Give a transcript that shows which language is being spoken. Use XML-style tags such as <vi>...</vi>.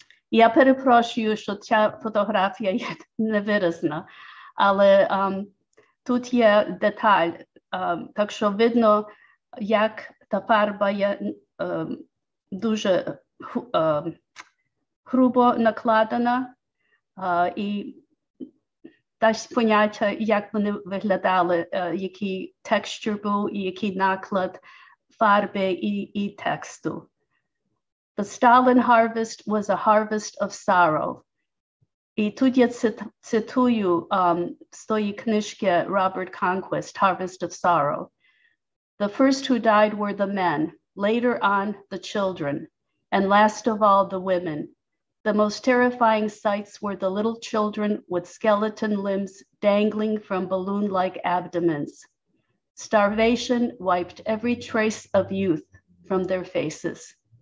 <uk>Я перепрошую, що ця фотографія є невиразна, але тут є деталь, так що видно, як та фарба є дуже грубо накладена, і дасть поняття, як вони виглядали, який текстур був і який наклад фарби і тексту.</uk> <en>The Stalin harvest was a harvest of sorrow.</en> <uk>І тут я цитую з тої книжки Robert Conquest, Harvest of Sorrow.</uk> <en>The first who died were the men, later on the children, and last of all the women. The most terrifying sights were the little children with skeleton limbs dangling from balloon-like abdomens. Starvation wiped every trace of youth from their faces.</en>